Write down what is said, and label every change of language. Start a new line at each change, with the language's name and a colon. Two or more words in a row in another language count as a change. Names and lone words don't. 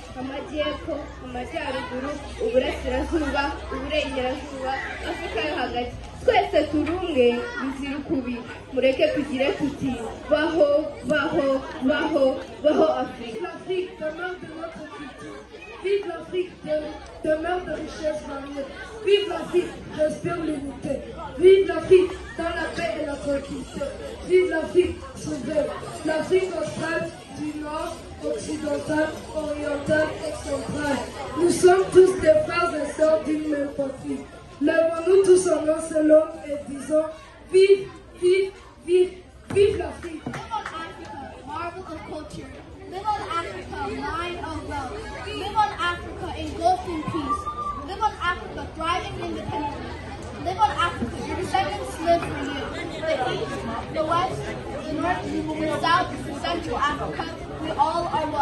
Kinyarwanda: amajyepfo, amajyaruguru, uburasirazuba, uburengerazuba, Afurika yo hagati. Twese turi umwe bizira ukubi. Mureke tugire tuti baho baho baho baho Afrique.
French: L'Afrique demeure de notre culture. Vive l'Afrique, demeure de richesse variée. Vive l'Afrique, j'espère l'unité. Vive l'Afrique dans la paix et la tranquillité. Vive l'Afrique souveraine. L'Afrique australe du Nord, occidentale, orientale et centrale. Nous sommes tous des frères et sœurs d'une même patrie. Lèvons-nous tous en un seul homme et disons vive, vive, vive, vive l'Afrique.
English: Live on Africa, marvel of culture. Live on Africa, mine of wealth. Live on Africa, engulfed in peace. Live on Africa, thriving independently. Live on Africa, your descendants live for you. The East, the West, the North, the South, Central Africa, we all are one.